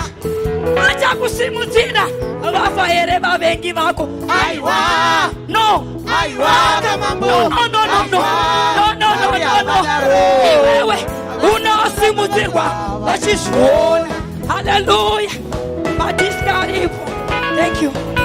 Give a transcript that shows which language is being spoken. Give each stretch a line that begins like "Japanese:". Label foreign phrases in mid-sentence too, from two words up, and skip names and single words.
Shona: Vachakusimudzira vafa here vavengi vako. Aiwa, no, aiwa kamambo,
English: no, no, no, no, no, no, no, no, no.
Shona: Iwewe unosimudzirwa vachizviona. Hallelujah. Madiskaribu.
English: Thank you.